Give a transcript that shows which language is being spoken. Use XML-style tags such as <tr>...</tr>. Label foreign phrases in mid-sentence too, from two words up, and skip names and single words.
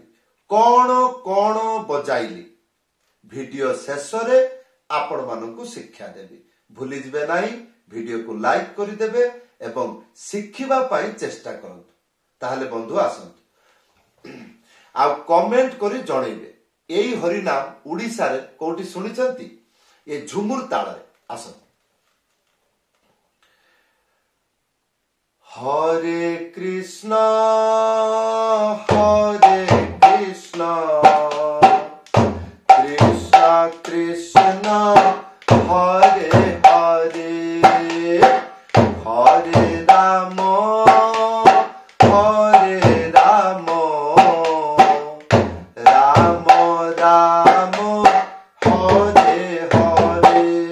<or>କୌଣ କୌଣ ବଜାଇଲି ଭିଡିଓ ଶେଷ ରେ ଆପଣ ମାନଙ୍କୁ ଶିକ୍ଷା ଦେବି। ଭୁଲି ଯିବେ ନାହିଁ। ଭିଡିଓ କୁ ଲାଇକ କରି ଦେବେ ଏବଂ ଶିଖିବା ପାଇଁ ଚେଷ୍ଟା କରନ୍ତୁ। ତାହାହେଲେ ବନ୍ଧୁ ଆସନ୍ତୁ ଆ କମେଣ୍ଟ କରି ଜଣାଇବେ ଏହି ହରି ନାମ ଓଡ଼ିଶା ରେ କୋଠି ଶୁଣିଛନ୍ତି ଏ ଝୁମୁର ତାଳ ରେ।</or> <sa>आसंतु हरे कृष्ण कृष्ण कृष्ण हरे हरे, हरे राम राम राम हरे हरे,</sa>